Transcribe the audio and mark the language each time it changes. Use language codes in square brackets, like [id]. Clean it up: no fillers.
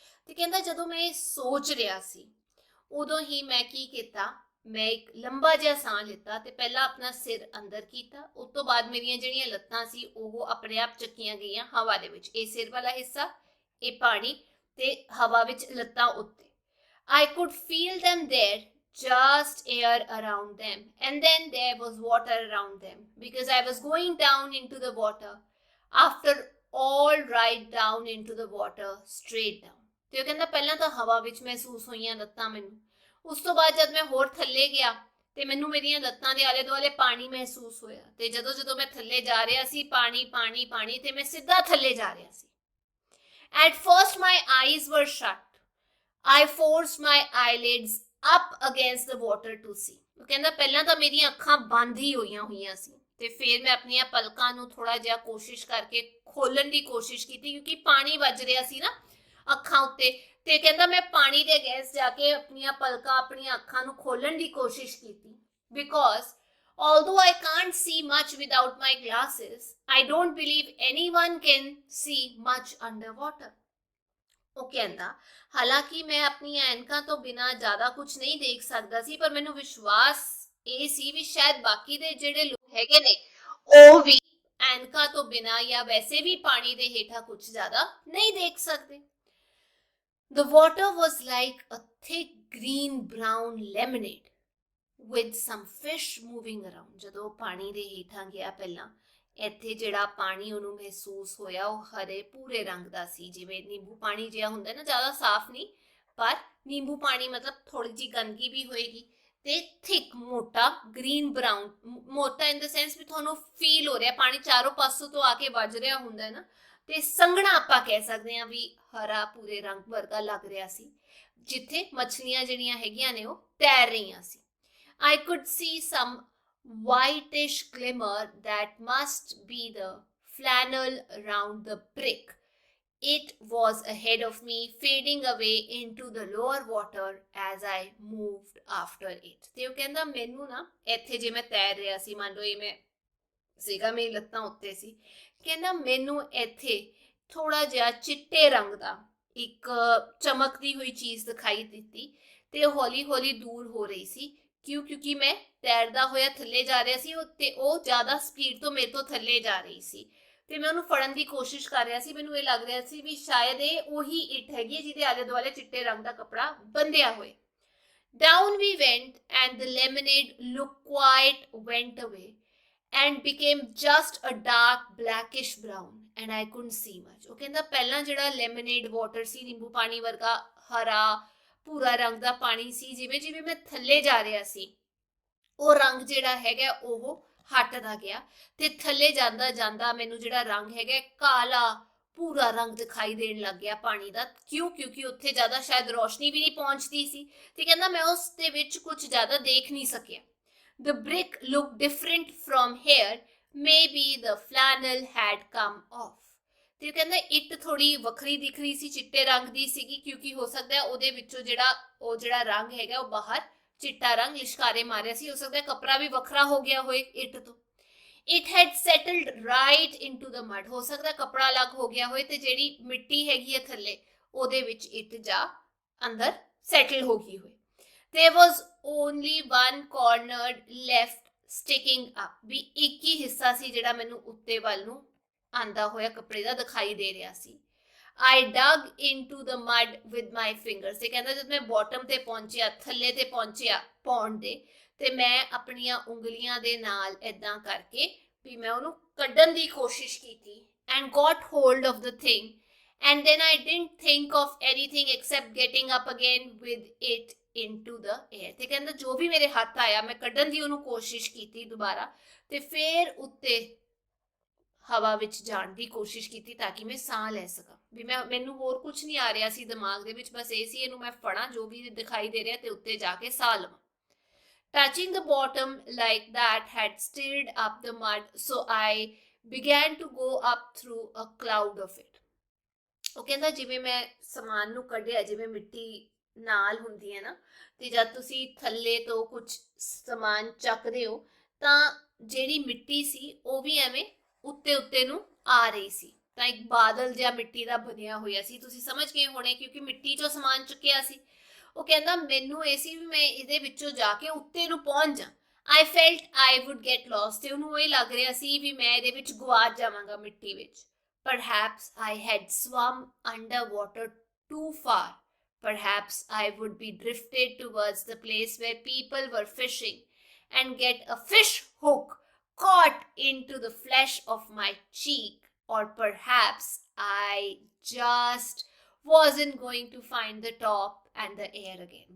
[pa] ਤੇ ਕਹਿੰਦਾ ਜਦੋਂ ਮੈਂ ਇਹ ਸੋਚ ਰਿਹਾ ਸੀ ਉਦੋਂ ਹੀ ਮੈਂ ਕੀ ਕੀਤਾ, ਮੈਂ ਇੱਕ ਲੰਬਾ ਜਿਹਾ ਸਾਹ ਲਿੱਤਾ ਤੇ ਪਹਿਲਾਂ ਆਪਣਾ ਸਿਰ ਅੰਦਰ ਕੀਤਾ, ਉਸ ਤੋਂ ਬਾਅਦ ਮੇਰੀਆਂ ਜਿਹੜੀਆਂ ਲੱਤਾਂ ਸੀ ਉਹ ਆਪਣੇ ਆਪ ਚੱਕੀਆਂ ਗਈਆਂ ਹਵਾ ਦੇ ਵਿੱਚ। ਇਹ ਸਿਰ ਵਾਲਾ ਹਿੱਸਾ, ਇਹ ਪਾਣੀ ਤੇ ਹਵਾ ਵਿੱਚ ਲੱਤਾਂ ਉੱਤੇ। [en] I could feel them there, just air around them, and then there was water around them because I was going down into the water, after all right down into the water, straight down. [pa] ਤੇ ਉਹ ਕਹਿੰਦਾ ਪਹਿਲਾਂ ਤਾਂ ਹਵਾ ਵਿੱਚ ਮਹਿਸੂਸ ਹੋਈਆਂ ਲੱਤਾਂ ਮੈਨੂੰ, ਉਸ ਤੋਂ ਬਾਅਦ ਜਦ ਮੈਂ ਹੋਰ ਥੱਲੇ ਗਿਆ ਤੇ ਮੈਨੂੰ ਮੇਰੀਆਂ ਲੱਤਾਂ ਦੇ ਆਲੇ ਦੁਆਲੇ ਪਾਣੀ ਮਹਿਸੂਸ ਹੋਇਆ। ਤੇ ਜਦੋਂ ਮੈਂ ਥੱਲੇ ਜਾ ਰਿਹਾ ਸੀ, ਪਾਣੀ ਪਾਣੀ ਪਾਣੀ, ਤੇ ਮੈਂ ਸਿੱਧਾ ਥੱਲੇ ਜਾ ਰਿਹਾ ਸੀ। [en] At first my eyes were shut. I forced my eyelids up against the water to see. [pa] ਉਹ ਕਹਿੰਦਾ ਪਹਿਲਾਂ ਤਾਂ ਮੇਰੀਆਂ ਅੱਖਾਂ ਬੰਦ ਹੀ ਹੋਈਆਂ ਸੀ ਤੇ ਫਿਰ ਮੈਂ ਆਪਣੀਆਂ ਪਲਕਾਂ ਨੂੰ ਥੋੜਾ ਜਿਹਾ ਕੋਸ਼ਿਸ਼ ਕਰਕੇ ਖੋਲਣ ਦੀ ਕੋਸ਼ਿਸ਼ ਕੀਤੀ, ਕਿਉਂਕਿ ਪਾਣੀ ਵੱਜ ਰਿਹਾ ਸੀ ਨਾ ਅੱਖਾਂ ਉੱਤੇ। ਤੇ ਕਹਿੰਦਾ ਮੈਂ ਪਾਣੀ ਦੇ ਅਗੇਂਸਟ ਜਾ ਕੇ ਆਪਣੀਆਂ ਪਲਕਾਂ, ਆਪਣੀਆਂ ਅੱਖਾਂ ਨੂੰ ਖੋਲਣ ਦੀ ਕੋਸ਼ਿਸ਼ ਕੀਤੀ। [en] Because although I can't see much without my glasses, I don't believe anyone can see much underwater. [pa] ਉਹ ਕਹਿੰਦਾ ਹਾਲਾਂਕਿ ਮੈਂ ਆਪਣੀਆਂ ਐਨਕਾਂ ਤੋਂ ਬਿਨਾਂ ਜ਼ਿਆਦਾ ਕੁਝ ਨਹੀਂ ਦੇਖ ਸਕਦਾ ਸੀ, ਪਰ ਮੈਨੂੰ ਵਿਸ਼ਵਾਸ ਇਹ ਸੀ ਵੀ ਸ਼ਾਇਦ ਬਾਕੀ ਦੇ ਜਿਹੜੇ ਲੋਕ ਹੈਗੇ ਨੇ ਉਹ ਵੀ ਐਨਕਾਂ ਤੋਂ ਬਿਨਾਂ ਜਾਂ ਵੈਸੇ ਵੀ ਪਾਣੀ ਦੇ ਹੇਠਾਂ ਕੁਝ ਜ਼ਿਆਦਾ ਨਹੀਂ ਦੇਖ ਸਕਦੇ। [en] The water was like a thick green brown lemonade with some fish moving around. [pa] ਜਦੋਂ ਪਾਣੀ ਦੇ ਹੇਠਾਂ ਗਿਆ ਪਹਿਲਾਂ, ਇੱਥੇ ਜਿਹੜਾ ਪਾਣੀ ਉਹਨੂੰ ਮਹਿਸੂਸ ਹੋਇਆ ਉਹ ਹਰੇ ਭੂਰੇ ਰੰਗ ਦਾ ਸੀ, ਜਿਵੇਂ ਨਿੰਬੂ ਪਾਣੀ ਜਿਹਾ ਹੁੰਦਾ ਨਾ, ਜ਼ਿਆਦਾ ਸਾਫ਼ ਨਹੀਂ, ਪਰ ਨਿੰਬੂ ਪਾਣੀ ਮਤਲਬ ਥੋੜੀ ਜਿਹੀ ਗੰਦਗੀ ਵੀ ਹੋਏਗੀ। ਤੇ ਥਿਕ ਮੋਟਾ ਗ੍ਰੀਨ ਬਰਾਊਨ, ਮੋਟਾ [en] in the sense [pa] ਵੀ ਤੁਹਾਨੂੰ ਫੀਲ ਹੋ ਰਿਹਾ ਪਾਣੀ ਚਾਰੋਂ ਪਾਸੋਂ ਤੋਂ ਆ ਕੇ ਵੱਜ ਰਿਹਾ ਹੁੰਦਾ ਨਾ, ਤੇ ਸੰਘਣਾ ਆਪਾਂ ਕਹਿ ਸਕਦੇ ਹਾਂ ਵੀ ਹਰਾ ਭੂਰੇ ਰੰਗ ਵਰਗਾ ਲੱਗ ਰਿਹਾ ਸੀ, ਜਿੱਥੇ ਮੱਛਲੀਆਂ ਜਿਹੜੀਆਂ ਹੈਗੀਆਂ ਨੇ ਉਹ ਤੈਰ ਰਹੀਆਂ ਸੀ। [en] I could see some whitish glimmer that must be the flannel around the brick. It was ahead of me, fading away into the lower water as I moved after it. [pa] ਤੇ ਉਹ ਕਹਿੰਦਾ ਮੈਨੂੰ ਨਾ ਇੱਥੇ ਜੇ ਮੈਂ ਤੈਰ ਰਿਹਾ ਸੀ, ਮੰਨ ਲਓ ਇਹ ਮੈਂ ਸੀਗਾ, ਮੇਰੀ ਲੱਤਾਂ ਉੱਤੇ ਸੀ, ਕਹਿੰਦਾ ਮੈਨੂੰ ਇੱਥੇ ਥੋੜਾ ਜਿਹਾ ਚਿੱਟੇ ਰੰਗ ਦਾ ਇੱਕ ਚਮਕਦੀ ਹੋਈ ਚੀਜ਼ ਦਿਖਾਈ ਦਿੱਤੀ ਤੇ ਉਹ ਹੌਲੀ ਹੌਲੀ ਦੂਰ ਹੋ ਰਹੀ ਸੀ। ਕਿਉਂਕਿ ਮੈਂ ਤੈਰਦਾ ਹੋਇਆ ਥੱਲੇ ਜਾ ਰਿਹਾ ਸੀ ਤੇ ਉਹ ਜ਼ਿਆਦਾ ਸਪੀਡ ਤੋਂ ਮੇਰੇ ਤੋਂ ਥੱਲੇ ਜਾ ਰਹੀ ਸੀ ਤੇ ਮੈਂ ਉਹਨੂੰ ਫੜਨ ਦੀ ਕੋਸ਼ਿਸ਼ ਕਰ ਰਿਹਾ ਸੀ। ਮੈਨੂੰ ਇਹ ਲੱਗ ਰਿਹਾ ਸੀ ਵੀ ਸ਼ਾਇਦ ਇਹ ਉਹੀ ਇੱਟ ਹੈਗੀ ਹੈ ਜਿਹਦੇ ਆਲੇ ਦੁਆਲੇ ਚਿੱਟੇ ਰੰਗ ਦਾ ਕੱਪੜਾ ਬੰਨਿਆ ਹੋਏ। [en] Down we went and the lemonade look quite went away and became just a dark blackish brown and I couldn't see much. [pa] ਉਹ ਕਹਿੰਦਾ ਪਹਿਲਾਂ ਜਿਹੜਾ ਲੈਮਨੇਡ ਵਾਟਰ ਸੀ, ਨਿੰਬੂ ਪਾਣੀ ਵਰਗਾ ਹਰਾ ਭੂਰਾ ਰੰਗ ਦਾ ਪਾਣੀ ਸੀ, ਜਿਵੇਂ ਮੈਂ ਥੱਲੇ ਜਾ ਰਿਹਾ ਸੀ ਉਹ ਰੰਗ ਜਿਹੜਾ ਹੈਗਾ ਉਹ ਹਟਦਾ ਗਿਆ ਤੇ ਥੱਲੇ ਜਾਂਦਾ ਜਾਂਦਾ ਮੈਨੂੰ ਜਿਹੜਾ ਰੰਗ ਹੈਗਾ ਕਾਲਾ ਭੂਰਾ ਰੰਗ ਦਿਖਾਈ ਦੇਣ ਲੱਗ ਗਿਆ ਪਾਣੀ ਦਾ। ਕਿਉਂਕਿ ਉੱਥੇ ਜ਼ਿਆਦਾ ਸ਼ਾਇਦ ਰੋਸ਼ਨੀ ਵੀ ਨਹੀਂ ਪਹੁੰਚਦੀ ਸੀ ਤੇ ਕਹਿੰਦਾ ਮੈਂ ਉਸ ਦੇ ਵਿੱਚ ਕੁਝ ਜ਼ਿਆਦਾ ਦੇਖ ਨਹੀਂ ਸਕਿਆ। [en] The brick looked different from here, maybe the flannel had come off. [pa] ਤੇ ਕਹਿੰਦਾ ਇੱਟ ਥੋੜੀ ਵੱਖਰੀ ਦਿਖ ਰਹੀ ਸੀ, ਚਿੱਟੇ ਰੰਗ ਦੀ ਸੀਗੀ, ਕਿਉਂਕਿ ਹੋ ਸਕਦਾ ਉਹਦੇ ਵਿੱਚੋਂ ਜਿਹੜਾ ਰੰਗ ਹੈਗਾ ਉਹ ਬਾਹਰ ਚਿੱਟਾ ਰੰਗ ਲਿਸ਼ਕਾਰੇ ਮਾਰਿਆ ਸੀ, ਹੋ ਸਕਦਾ ਕੱਪੜਾ ਵੀ ਵੱਖਰਾ ਹੋ ਗਿਆ ਹੋਏ ਇੱਟ ਤੋਂ। [en] It had settled right into the mud. [pa] ਹੋ ਸਕਦਾ ਕੱਪੜਾ ਅਲੱਗ ਹੋ ਗਿਆ ਹੋਏ ਤੇ ਜਿਹੜੀ ਮਿੱਟੀ ਹੈਗੀ ਹੈ ਥੱਲੇ ਉਹਦੇ ਵਿੱਚ ਇੱਟ ਜਾ ਅੰਦਰ ਸੈਟਲ ਹੋ ਗਈ ਹੋਏ। [en] There was only one corner left sticking up. [pa] ਵੀ ਇੱਕ ਹੀ ਹਿੱਸਾ ਸੀ ਜਿਹੜਾ ਮੈਨੂੰ ਉੱਤੇ ਵੱਲ ਨੂੰ ਆਂਦਾ ਹੋਇਆ ਕੱਪੜੇ ਦਾ ਦਿਖਾਈ ਦੇ ਰਿਹਾ ਸੀ। [en] I dug into the mud with my fingers. [pa] ਤੇ ਕਹਿੰਦਾ ਜਦ ਮੈਂ ਬਾਟਮ ਤੇ ਪਹੁੰਚਿਆ, ਥੱਲੇ ਤੇ ਪਹੁੰਚਿਆ ਪੌਂਡ ਦੇ, ਤੇ ਮੈਂ ਆਪਣੀਆਂ ਉਂਗਲੀਆਂ ਦੇ ਨਾਲ ਏਦਾਂ ਕਰਕੇ ਵੀ ਮੈਂ ਉਹਨੂੰ ਕੱਢਣ ਦੀ ਕੋਸ਼ਿਸ਼ ਕੀਤੀ [en] and got hold of the thing and then I didn't think of anything except getting up again with it into the air। [pa] ਤੇ ਕਹਿੰਦਾ ਜੋ ਵੀ ਮੇਰੇ ਹੱਥ ਆਇਆ ਮੈਂ ਕੱਢਣ ਦੀ ਉਹਨੂੰ ਕੋਸ਼ਿਸ਼ ਕੀਤੀ ਦੁਬਾਰਾ, ਤੇ ਫਿਰ ਉੱਤੇ ਹਵਾ ਵਿੱਚ ਜਾਣ ਦੀ ਕੋਸ਼ਿਸ਼ ਕੀਤੀ ਤਾਂ ਕਿ ਮੈਂ ਸਾਹ ਲੈ ਸਕਾਂ। ਵੀ ਮੈਨੂੰ ਹੋਰ ਕੁਝ ਨਹੀਂ ਆ ਰਿਹਾ ਸੀ ਦਿਮਾਗ ਦੇ ਵਿੱਚ, ਬਸ ਇਹ ਸੀ ਇਹਨੂੰ ਮੈਂ ਫੜਾਂ ਜੋ ਵੀ ਦਿਖਾਈ ਦੇ ਰਿਹਾ ਤੇ ਉੱਤੇ ਜਾ ਕੇ ਸਾਹ ਲਵਾਂ। [en] Touching the bottom like that had stirred up the mud, so I began to go up through a cloud of it। [pa] ਉਹ ਕਹਿੰਦਾ ਜਿਵੇਂ ਮੈਂ ਸਮਾਨ ਨੂੰ ਕੱਢਿਆ, ਜਿਵੇਂ ਮਿੱਟੀ ਨਾਲ ਹੁੰਦੀ ਹੈ ਨਾ, ਤੇ ਜਦ ਤੁਸੀਂ ਥੱਲੇ ਤੋਂ ਕੁਝ ਸਮਾਨ ਚੱਕਦੇ ਹੋ ਤਾਂ ਜਿਹੜੀ ਮਿੱਟੀ ਸੀ ਉਹ ਵੀ ਐਵੇਂ ਉੱਤੇ ਉੱਤੇ ਨੂੰ ਆ ਰਹੀ ਸੀ, ਤਾਂ ਇੱਕ ਬਾਦਲ ਜਿਹਾ ਮਿੱਟੀ ਦਾ ਬਣਿਆ ਹੋਇਆ ਸੀ। ਤੁਸੀਂ ਸਮਝ ਗਏ ਹੋਣੇ ਕਿਉਂਕਿ ਮਿੱਟੀ ਚੋਂ ਸਮਾਨ ਚੁੱਕਿਆ ਸੀ। ਉਹ ਕਹਿੰਦਾ ਮੈਨੂੰ ਇਹ ਸੀ ਵੀ ਮੈਂ ਇਹਦੇ ਵਿੱਚੋਂ ਜਾ ਕੇ ਉੱਤੇ ਨੂੰ ਪਹੁੰਚ ਜਾ। [en] I felt I would get lost, [pa] ਤੇ ਉਹਨੂੰ ਇਹ ਲੱਗ ਰਿਹਾ ਸੀ ਵੀ ਮੈਂ ਇਹਦੇ ਵਿੱਚ ਗੁਆਚ ਜਾਵਾਂਗਾ ਮਿੱਟੀ ਵਿੱਚ। [en] Perhaps I had swum underwater too far. Perhaps I would be drifted towards the place where people were fishing and get a fish hook caught into the flesh of my cheek. Or perhaps I just wasn't going to find the top and the air again।